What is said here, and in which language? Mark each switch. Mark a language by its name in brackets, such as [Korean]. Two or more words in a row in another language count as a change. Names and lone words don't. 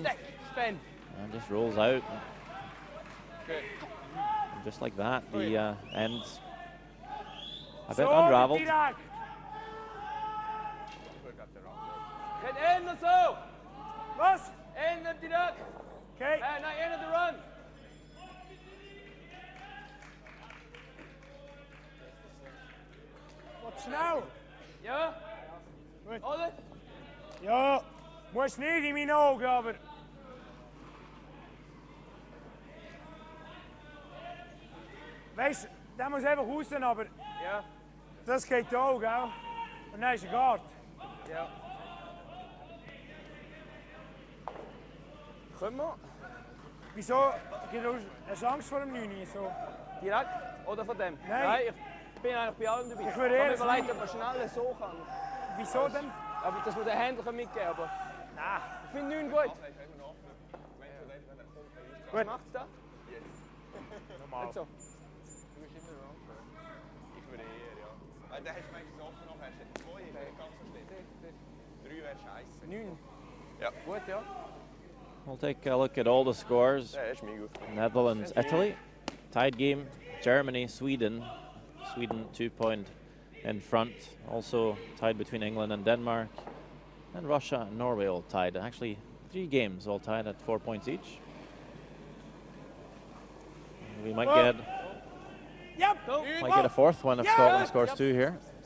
[English] And just rolls out. And just like that, the ends a bit unraveled. Get in [Dutch] of zo. [English] Was? End of direct. Okay. [Dutch] En naar [English] end of the run. [Dutch] Wat snel. Ja? Alle? Ja. Moest niet in mijn ogen, [German] aber... Weißt, der muss einfach raus, aber... Ja. Das geht auch, gell? Und dann ist er Guard. [Dutch] Ja. Kom maar. [German] Wieso? Gibt es Angst vor dem 9 so? Direkt? Oder von dem? Nein. Ich bin eigentlich bei allem dabei. Ich würde eher überlegen, ob man schneller so kann. Wieso denn? Aber dass man den Händler mitgeben kann, aber... Nein. Ich finde 9 gut. Was macht's da? Normal. Nicht so. Ich würde eher, ja. Weil da hast du meistens offen noch, hast du 2, ist nicht ganz so schlimm. 3 wäre scheiße. 9? Ja. Gut, ja. [English] We'll take a look at all the scores. [German] Ja, ist mir gut. [English] Netherlands, Italy. Tied game, Germany, Sweden. Sweden 2 point in front. Also tied between England and Denmark. And Russia and Norway all tied. Actually, 3 games all tied at 4 points each. We might get a 4th one if Scotland scores 2 here.